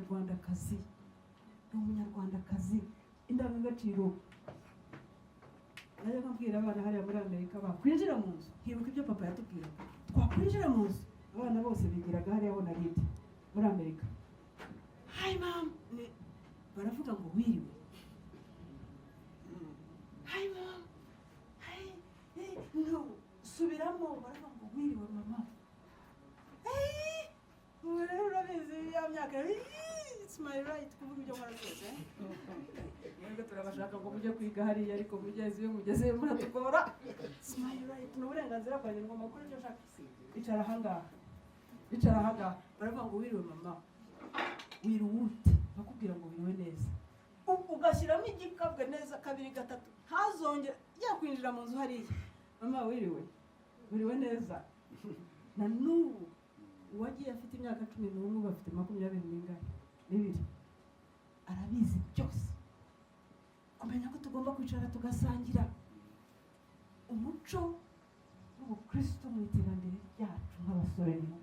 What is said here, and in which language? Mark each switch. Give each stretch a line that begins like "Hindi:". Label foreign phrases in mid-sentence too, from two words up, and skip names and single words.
Kinyarwanda: umunyarwandakazi indangagaciro najya nkabwira abana hariya muri Amerika bakwinjira mu nzu hibuka ibyo papa yatubwira twakwinjira mu nzu abana bose bigiraga hariya ho na hiti muri Amerika
English: hi mom
Kinyarwanda: baravuga ngo wiriwe
English: hi mom
Kinyarwanda: no subiramo baravuga ngo wiriwe mama urabizi ya myaka
English: it's my right
Kinyarwanda: kuvuga ibyo nkora byose mwebwe turabashaka ngo mujye kwiga hariya ariko mugeze mugezeyo muratugora
English: it's my right
Kinyarwanda: ni uburenganzira bwanjye ngo makuru icyo ushaka icara ahangaha baravuga ngo wiriwe mama wiriwe ute bakubwira ngo wiriwe neza ugashyiramo igikabwe neza 2 3 ntazongere yakwinjira mu nzu hariya mama wiriwe neza na n'ubu uwagiye afite imyaka 11 bafite 22 arabizi byose kumenya ko tugomba kwicara tugasangira umuco w'ubukristo mu iterambere ryacu nk'abasore